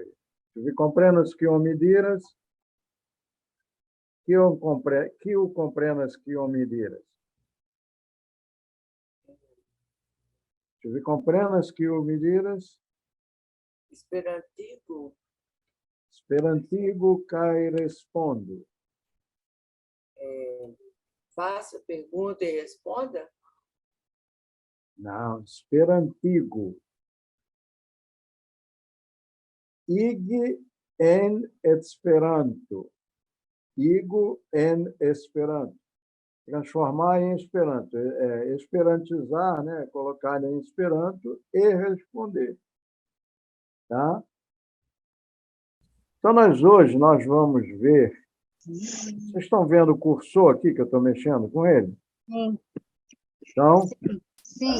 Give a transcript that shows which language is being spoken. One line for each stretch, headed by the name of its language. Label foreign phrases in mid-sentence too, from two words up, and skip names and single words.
Esperanto: Vi komprenas kion mi diras? Kiu komprenas kion mi diras? Vi komprenas kion mi diras? Esperantigo. Esperantigo kaj respondu.
Portuguese: Faça pergunta e responda? Não,
Esperanto: esperantigo. Igi en Esperanto. Igo en Esperanto.
Portuguese: Transformar em Esperanto. Esperantizar, né? Colocar em Esperanto e responder. Tá? Então, hoje nós vamos ver. Vocês estão vendo o cursor aqui, que eu estou mexendo com ele? Sim. Então? Sim.